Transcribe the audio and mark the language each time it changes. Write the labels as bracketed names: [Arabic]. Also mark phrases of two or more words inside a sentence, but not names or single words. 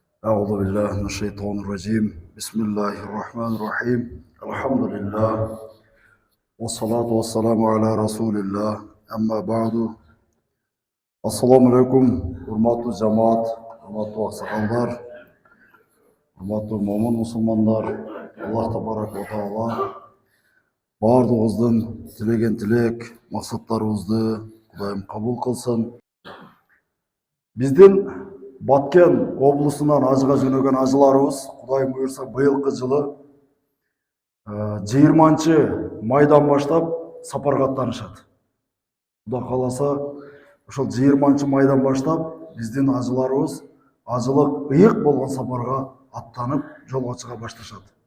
[Arabic] أعوذ بالله من الشيطان الرجيم بسم الله الرحمن الرحيم الحمد لله والصلاة والسلام على رسول الله أما بعد السلام عليكم [Kyrgyz] урматтуу жамаат, урматтуу аксакалдар, урматтуу момун мусулмандар, [Arabic] الله تبارك وتعالى [Kyrgyz] баарыбыздан тилеген тилек, максаттарыбызды Кудайым кабыл кылсын. Bizden Баткен облысынан ажыға жөнөген ажыларыбыз Кудайым буйрса быйылкы жылы 20 майдан баштап сапарга аттанышат. Кудай кааласа ошол 20 майдан баштап биздин ажыларыбыз ажылык ыйык болгон сапарга аттанып жолго чыга башташат.